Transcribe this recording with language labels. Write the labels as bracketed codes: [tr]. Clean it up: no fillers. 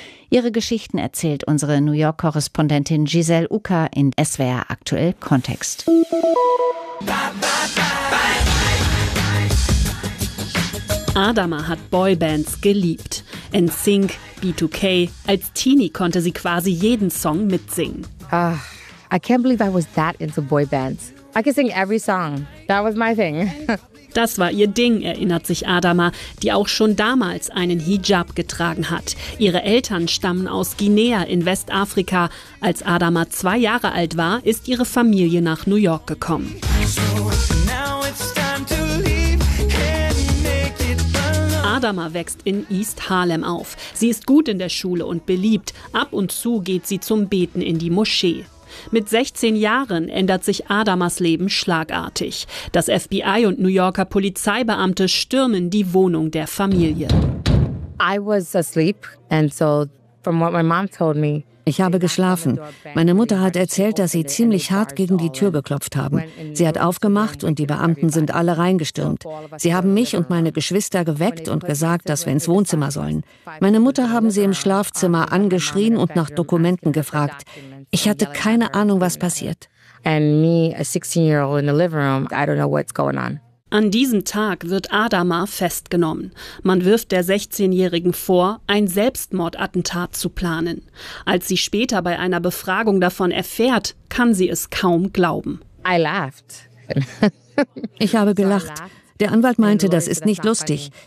[de] Ihre Geschichten erzählt unsere New York-Korrespondentin Giselle Uka in SWR aktuell Kontext. Adama hat Boybands geliebt. NSYNC, B2K. Als Teenie konnte sie quasi jeden Song mitsingen. [en] Ah, I can't believe I was that into Boybands. I could sing every song. That was my thing. [de] Das war ihr Ding, erinnert sich Adama, die auch schon damals einen Hijab getragen hat. Ihre Eltern stammen aus Guinea in Westafrika. Als Adama 2 Jahre alt war, ist ihre Familie nach New York gekommen. Adama wächst in East Harlem auf. Sie ist gut in der Schule und beliebt. Ab und zu geht sie zum Beten in die Moschee. Mit 16 Jahren ändert sich Adamas Leben schlagartig. Das FBI und New Yorker Polizeibeamte stürmen die Wohnung der Familie. [en] I was asleep and so from what my mom told me. [de] Ich habe geschlafen. Meine Mutter hat erzählt, dass sie ziemlich hart gegen die Tür geklopft haben. Sie hat aufgemacht und die Beamten sind alle reingestürmt. Sie haben mich und meine Geschwister geweckt und gesagt, dass wir ins Wohnzimmer sollen. Meine Mutter haben sie im Schlafzimmer angeschrien und nach Dokumenten gefragt. Ich hatte keine Ahnung, was passiert. [en] And me, a 16-year-old in the living room, I don't know what's going on. [de] An diesem Tag wird Adama festgenommen. Man wirft der 16-Jährigen vor, ein Selbstmordattentat zu planen. Als sie später bei einer Befragung davon erfährt, kann sie es kaum glauben. [en] I laughed. [de] Ich habe gelacht. Der Anwalt meinte, das ist nicht lustig.